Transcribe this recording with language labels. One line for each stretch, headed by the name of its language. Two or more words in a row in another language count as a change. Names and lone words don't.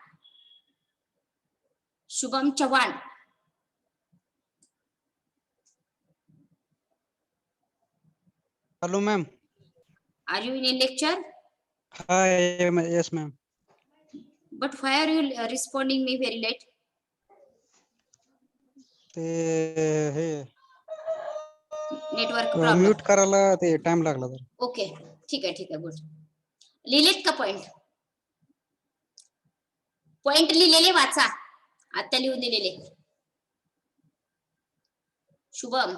English: शुभम चौहान. Hello, ma'am. Are you in a lecture? Hi, yes, ma'am. But why are you responding me very late?
Marathi: ते हे
English: Network problem.
Marathi: म्यूट करायला ते टाइम लागला तर. ओके, ठीक आहे, गुड. लिहिलेत का पॉइंट? पॉइंट लिहिलेले वाचा. आता लिहून दिलेले. शुभम.